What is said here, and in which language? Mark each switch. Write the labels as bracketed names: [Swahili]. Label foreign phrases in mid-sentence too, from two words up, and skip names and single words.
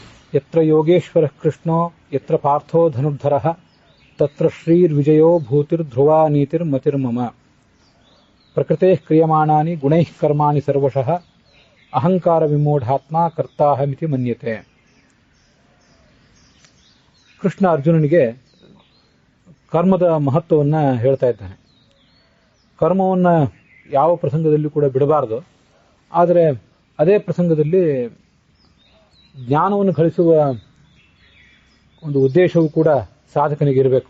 [Sanskrit] ಯತ್ರ ಯೋಗೇಶ್ವರಃ ಕೃಷ್ಣೋ ಯತ್ರ ಪಾರ್ಥೋ ಧನುರ್ಧರಃ ತತ್ರ ಶ್ರೀರ್ವಿಜಯೋ ಭೂತಿರ್ಧ್ರುವ ನೀತಿರ್ಮತಿರ್ಮಮ. ಪ್ರಕೃತೇಃ ಕ್ರಿಯಮಾಣಾನಿ ಗುಣೈಃ ಕರ್ಮಾಣಿ ಸರ್ವಶಃ ಅಹಂಕಾರ ವಿಮೂಢಾತ್ಮ ಕರ್ತಾಹಮಿತಿ ಮನ್ಯತೆ. [Kannada] ಕೃಷ್ಣ ಅರ್ಜುನನಿಗೆ ಕರ್ಮದ ಮಹತ್ವವನ್ನು ಹೇಳ್ತಾ ಇದ್ದಾನೆ. ಕರ್ಮವನ್ನು ಯಾವ ಪ್ರಸಂಗದಲ್ಲಿ ಕೂಡ ಬಿಡಬಾರದು. ಆದರೆ ಅದೇ ಪ್ರಸಂಗದಲ್ಲಿ ಜ್ಞಾನವನ್ನು ಗಳಿಸುವ ಒಂದು ಉದ್ದೇಶವೂ ಕೂಡ ಸಾಧಕನಿಗೆ ಇರಬೇಕು.